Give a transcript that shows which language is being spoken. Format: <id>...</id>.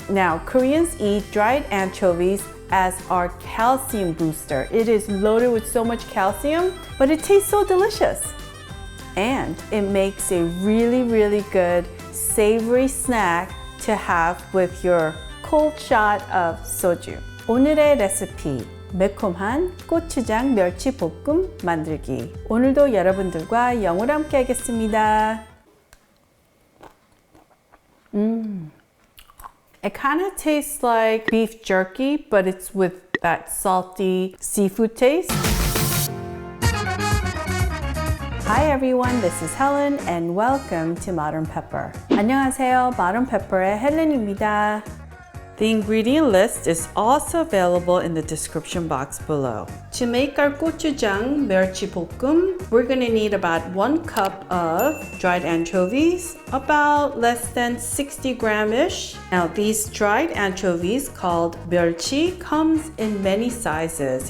<en>Now, Koreans eat dried anchovies as our calcium booster. It is loaded with so much calcium, but it tastes so delicious. And it makes a really good savory snack to have with your cold shot of soju.</en> <ko>오늘의 레시피, 매콤한 고추장 멸치볶음 만들기. 오늘도 여러분들과 영어로 함께 하겠습니다.</ko> <en>It kind of tastes like beef jerky, but it's with that salty seafood taste. Hi everyone, this is Helen and welcome to Modern Pepper.</en> <ko>안녕하세요, Modern Pepper의 헬렌입니다.</ko> <en>The ingredient list is also available in the description box below. To make our GoChuJang MyeolChi-BokkEum, we're going to need about 1 cup of dried anchovies, about less than 60 gram-ish. Now these dried anchovies called 멸치 comes in many sizes.</en>